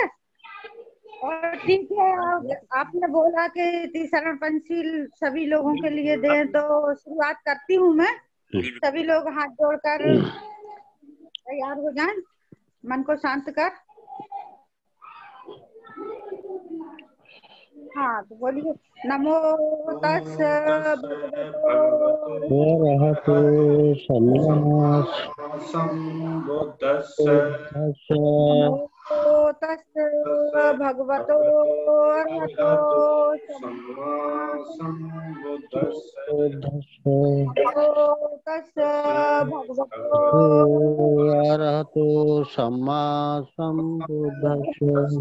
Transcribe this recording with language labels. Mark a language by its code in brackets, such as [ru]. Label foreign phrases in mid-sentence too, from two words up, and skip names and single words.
[hi] और ठीक है, आपने बोला कि तीसरा पंचशील सभी लोगों के लिए दें, तो शुरुआत करती हूँ मैं। सभी लोग हाथ जोड़कर तैयार हो जाएं, मन को शांत कर। हाँ, तो बोलिए, [pi] नमो तस्स भगवतो नमो तस्स भगवतो अरहतो अरहतो सम्मा सम्बुद्धस्स